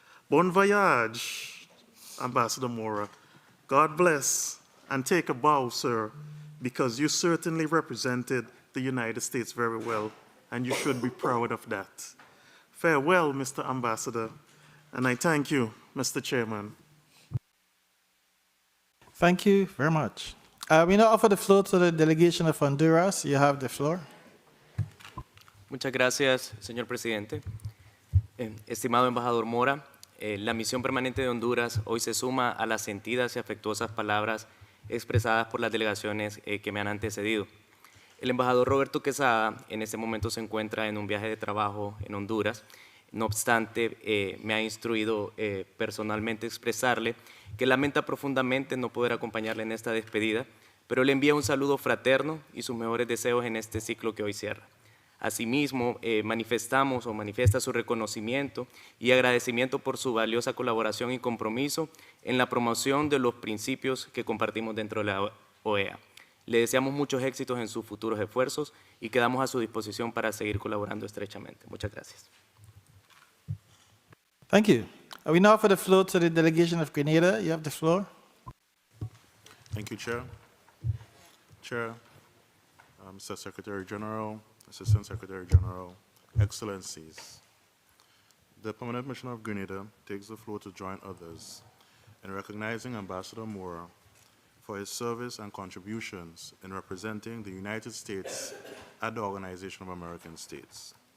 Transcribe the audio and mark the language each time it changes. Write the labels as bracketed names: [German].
[English] Bon voyage, Ambassador Mora. God bless, and take a bow, sir, because you certainly represented the United States very well, and you should be proud of that. Farewell, Mr. Ambassador, and I thank you, Mr. Chairman. Thank you very much. We now offer the floor to the delegation of Honduras. You have the floor. [Spanish] Muchas gracias, señor presidente. Estimado embajador Mora, la misión permanente de Honduras hoy se suma a las sentidas y afectuosas palabras expresadas por las delegaciones que me han antecedido. El embajador Roberto Quesada en este momento se encuentra en un viaje de trabajo en Honduras. No obstante, me ha instruido personalmente expresarle que lamenta profundamente no poder acompañarle en esta despedida, pero le envía un saludo fraterno y sus mejores deseos en este ciclo que hoy cierra. Asimismo, manifiesta su reconocimiento y agradecimiento por su valiosa colaboración y compromiso en la promoción de los principios que compartimos dentro de la OEA. Le deseamos muchos éxitos en sus futuros esfuerzos y quedamos a su disposición para seguir colaborando estrechamente. Muchas gracias. [English] Thank you. We now offer the floor to the delegation of Grenada. You have the floor. Thank you, Chair. Chair, Mr. Secretary General, Assistant Secretary General, Excellencies, the Permanent Mission of Grenada takes the floor to join others in recognizing Ambassador Mora for his service and contributions in representing the United States at the Organization of American States.